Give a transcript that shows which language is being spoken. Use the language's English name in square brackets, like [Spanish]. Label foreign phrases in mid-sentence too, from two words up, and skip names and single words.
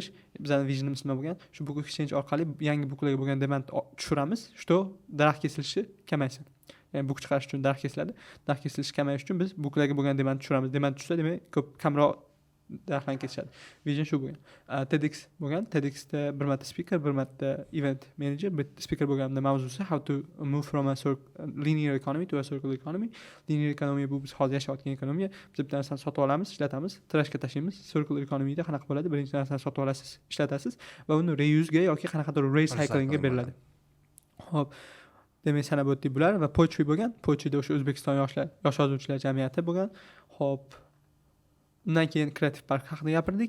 [Uzbek] Bizning visionimiz nima bo'lgan? Shu Book Exchange orqali yangi booklarga bo'lgan demand tushiramiz, shu daraxt kesilishi kamaysin. Ya'ni book chiqarish uchun daraxt kesiladi. Daraxt kesilishi kamayish uchun biz booklarga bo'lgan demand tushiramiz. Demand tushsa, demak, kamroq daraxtlarni kesishadi. Vision shu bo'lgan. TEDx bo'lgan. TEDxda bir marta speaker, bir marta [English] event manager. [Uzbek] Speaker bo'lganimda mavzusi [English] how to move from a linear economy to a circular economy. Linear economy [Uzbek] bu biz hozir yashayotgan ekonomiya. Biz bitta narsani sotib olamiz, ishlatamiz, trashga tashlaymiz. [English] Circular economyda [Uzbek] qanaqa bo'ladi? Birinchi narsani sotib olasiz, ishlatasiz va uni reuse ga yoki qanaqadir recyclingga beriladi. Xo'p, demak sanab o'tdik bular va Poetry bo'lgan. Poetryda o'sha O'zbekiston yosh yozuvchilar jamiyati bo'lgan. Xo'p, undan keyin Creative Park haqida gapirdik.